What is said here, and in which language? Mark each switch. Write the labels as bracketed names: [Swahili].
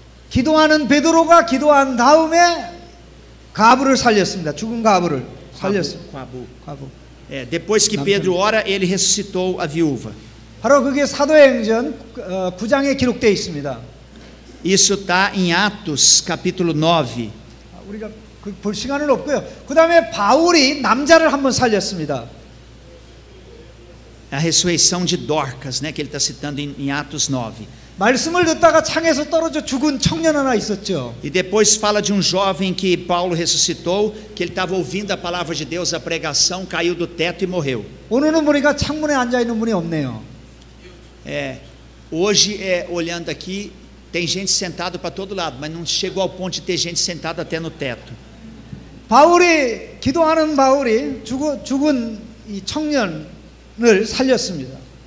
[Korean] 기도하는 베드로가 기도한 다음에 가부를 살렸습니다. 죽은 가부를 살렸습니다. 가부. [Portuguese] Depois que Pedro ora, ele ressuscitou a viúva. [Korean] 바로 그게 사도행전 9장에 기록되어 있습니다. [Portuguese] Isso está em Atos capítulo 9. [Korean] 우리가 볼 시간은 없고요. 그 다음에 바울이 남자를 한번 살렸습니다. [Portuguese] A ressurreição de Dorcas, né, que ele está citando em Atos 9. [Korean] 말씀을 듣다가 창에서 떨어져 죽은 청년 하나 있었죠. [Portuguese] E depois fala de um jovem que Paulo ressuscitou, que ele estava ouvindo a palavra de Deus, a pregação, caiu do teto e morreu. [Korean] 오늘은 보니까 창문에 앉아 있는 분이 없네요. [Portuguese] Hoje, olhando aqui, tem gente sentada para todo lado, mas não chegou ao ponto de ter gente sentada até no teto. [Korean] 기도하는 바울이 죽은 이 청년을 살렸습니다.